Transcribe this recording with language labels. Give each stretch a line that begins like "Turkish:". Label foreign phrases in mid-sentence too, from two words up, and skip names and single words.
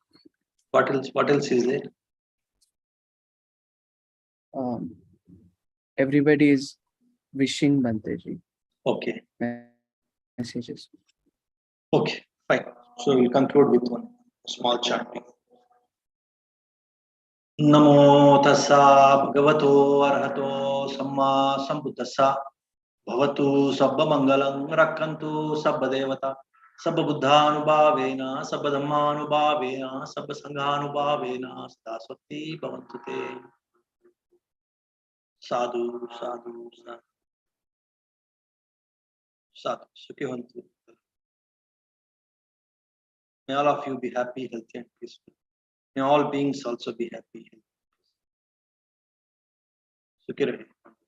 English: What else? What else is there? Everybody is wishing Banteji Okay. messages. Okay. Fine. So we'll conclude with one small chanting.
Pali: Namo tassa bhagavato arahato samma sambuddhassa bhavatu sabba mangalam rakkantu sabba devata sabba buddhanubhavena sabba dhammanubhavena sabba sanghanubhavena sadaswati bhavantu te. Sadhu, sadhu, sadhu. Sadhu, sukhi bhavantu.
English: May all of you be happy, healthy and peaceful. May all beings also be happy.
Hindi: Sukhi rahe.